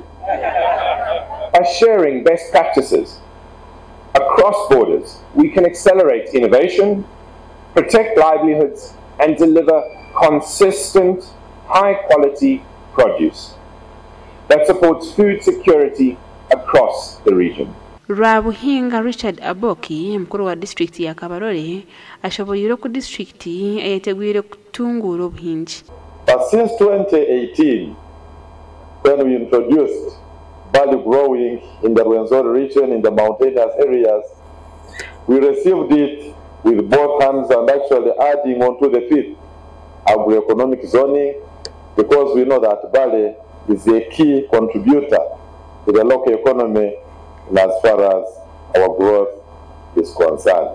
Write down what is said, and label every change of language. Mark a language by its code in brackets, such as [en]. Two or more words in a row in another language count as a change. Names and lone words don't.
[en] By sharing best practices across borders, we can accelerate innovation, protect livelihoods, and deliver consistent, high-quality produce that supports food security across the region. [ttj] Rabuhinga Richard Aboki, mkuru wa district ya Kabarore, ashoboye ku district eyetegwire kutungura obuhingi. [en] But since 2018, when we introduced barley growing in the Rwenzori region, in the mountainous areas, we received it with both hands and actually adding on to the fifth agroeconomic zoning, because we know that barley is a key contributor to the local economy as far as our growth is concerned.